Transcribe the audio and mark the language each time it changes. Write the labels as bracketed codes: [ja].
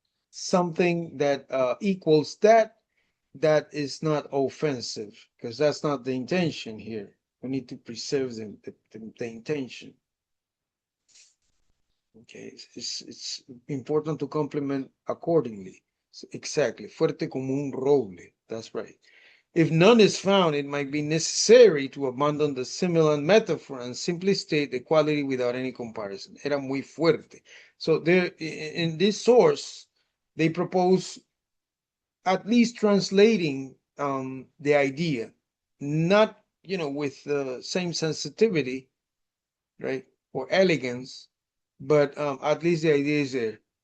[en] Something that equals that is not offensive because that's not the intention here. We need to preserve the intention. Okay, it's important to complement accordingly. So exactly, [es] fuerte como un roble. [en] That's right. If none is found, it might be necessary to abandon the similar metaphor and simply state the quality without any comparison. [es] Era muy fuerte. [en] So there, in this source, they propose at least translating the idea, not with the same sensitivity, right, or elegance, but at least the idea is there.